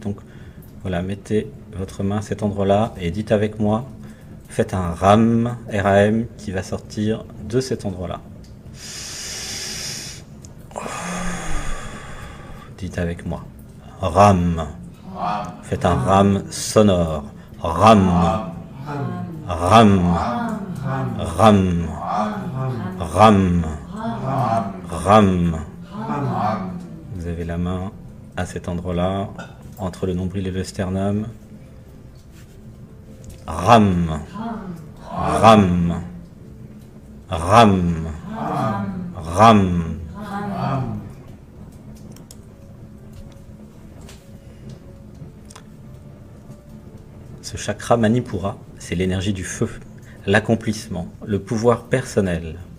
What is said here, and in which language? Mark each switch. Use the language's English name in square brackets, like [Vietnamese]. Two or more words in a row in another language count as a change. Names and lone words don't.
[French] Donc voilà, mettez votre main à cet endroit-là et dites avec moi, faites un RAM, RAM qui va sortir de cet endroit-là. Dites avec moi, RAM. Faites un RAM sonore. RAM. RAM. RAM. RAM. RAM. Vous avez la main à cet endroit-là, entre le nombril et le sternum. Ram. Ram. Ram. Ram. Ce chakra Manipura, c'est l'énergie du feu, l'accomplissement, le pouvoir personnel.